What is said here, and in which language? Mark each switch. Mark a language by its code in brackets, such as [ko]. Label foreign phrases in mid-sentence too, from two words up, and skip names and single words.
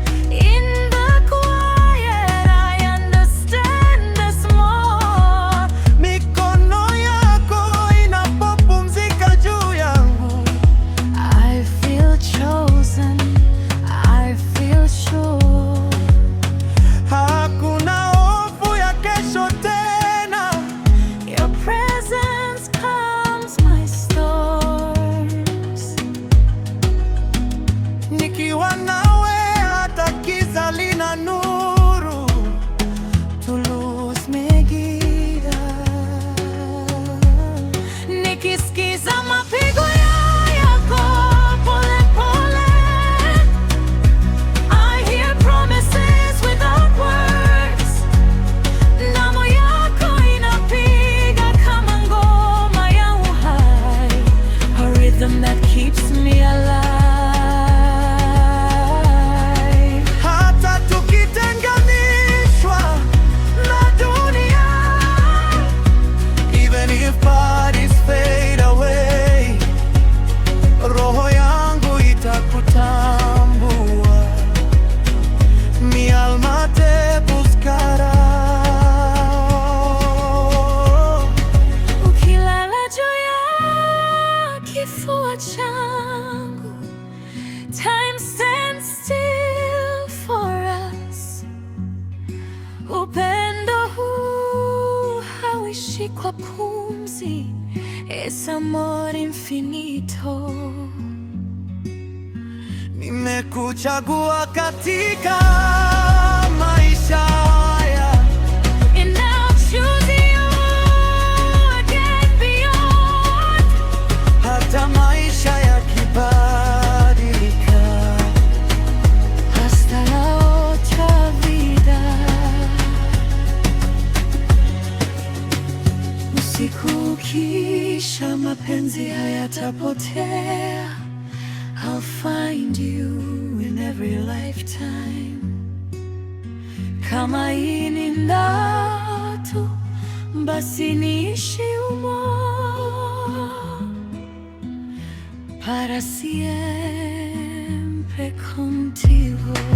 [en] In the quiet, I understand this more. [sw] Mikono yako inapopumzika juu yangu. [en] I feel chosen, I feel sure. [sw] Hakuna hofu ya kesho tena. [en] Your presence calms my storms. [sw] Nikiwa nawe hata giza lina nuru. [es] Tu luz me guía. [sw] Nikisikiza mapigo ya-, yako pole pole. [en] I hear promises without words. [sw] Damu yako inapiga kama ngoma ya uhai. [en] A rhythm that keeps me alive. [sw] Hata tukitenganishwa na dunia, [en] even if bodies fade away, [sw] roho yangu itakutambua. [es] Mi alma te buscará. [sw] Ukilala juu ya kifua changu, [en] time stands still for us. [sw] Upendo huu hauishi kwa pumzi. [es] Es amor infinito. [sw] Nimekuchagua katika maisha haya. [en] And I'll choose you again beyond. [sw] Hata maisha yakibadilika. [es] Hasta la otra vida. [sw] Usiku ukisha, mapenzi hayatapotea. [en] I'll find you in every lifetime. [sw] Kama hii ni ndoto, basi niishi umo. [es] Para siempre contigo.